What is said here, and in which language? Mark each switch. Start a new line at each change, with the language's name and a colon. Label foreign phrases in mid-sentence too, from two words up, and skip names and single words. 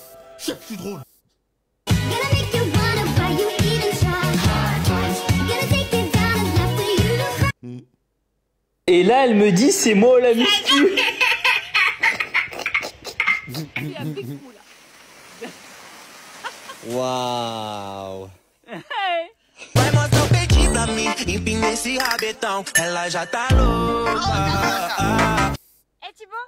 French: Je sais que je suis drôle. Et là elle me dit c'est moi la muscu.
Portuguese: Uau! Vai mostrar o peitinho pra mim, empina esse rabetão, ela já tá louca.
French: Eh Thibaut?